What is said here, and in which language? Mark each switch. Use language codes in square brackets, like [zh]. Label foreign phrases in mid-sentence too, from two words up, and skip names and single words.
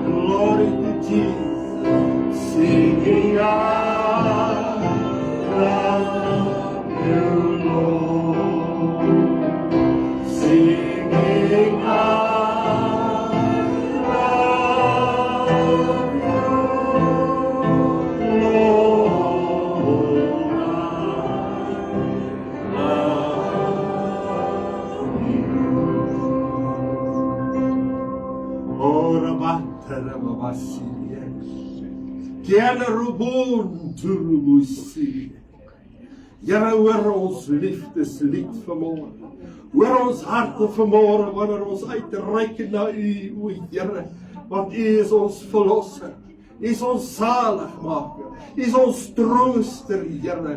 [en] Glory to Jesus. Singing, I love you, Lord. Singing, I love you, Lord. Ora battere babasilie. Kiana rubon turubusie. [af] Here, hoor ons liefdeslied vanmôre. Hoor ons harte vanmôre wanneer ons uitreik na U, o Here, want U is ons verlosser. U is ons zaligmaker. U is ons trooster, Here.